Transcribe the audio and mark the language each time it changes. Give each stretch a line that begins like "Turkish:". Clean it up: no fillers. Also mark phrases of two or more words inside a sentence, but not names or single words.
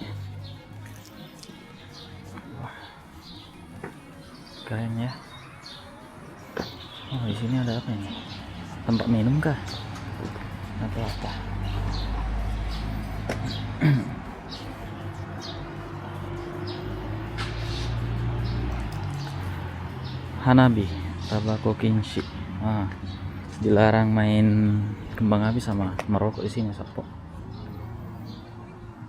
Indonesian: Wah, keren ya. Oh, di sini ada apa ini? Tempat minum kah? Atau apa?
Japanese: 花火、タバコ禁止.
Indonesian: Dilarang main kembang api sama merokok di sini, Sapo.